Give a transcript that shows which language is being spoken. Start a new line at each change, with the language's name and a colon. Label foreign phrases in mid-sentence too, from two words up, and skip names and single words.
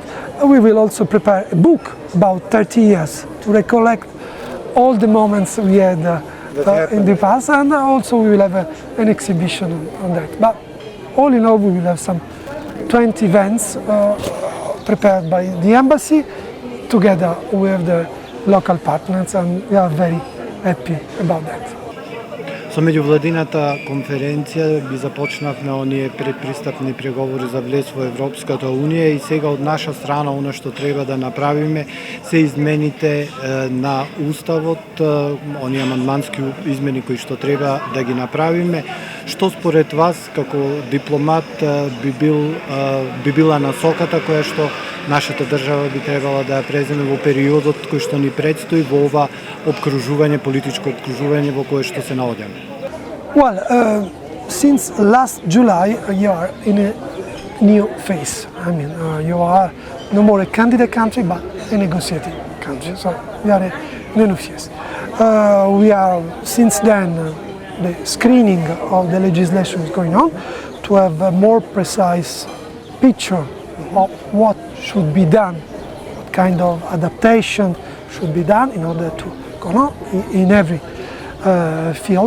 English: We will also prepare a book about 30 years to recollect all the moments we had in the past, and also we will have an exhibition on that. But all in all, we will have some 20 events prepared by the embassy together with the local partners, and we are very happy about that.
Macedonian: Со меѓувладината конференција би започнавме оние предпристапни преговори за влез во Европската Унија, и сега од наша страна она што треба да направиме се измените на уставот, оние амандмански измени кои што треба да ги направиме. Што според вас како дипломат би била насоката која што нашата држава би требала да ја преземе во периодот кој што ни предстои во ова обкружување, политичко обкружување во кое што се наоѓаме?
English: Well, since last July, you are in a new phase. I mean, you are no more a candidate country, but a negotiating country. So we are in a new phase. We are, since then, the screening of the legislation is going on to have a more precise picture of what should be done, what kind of adaptation should be done in order to go on in every field.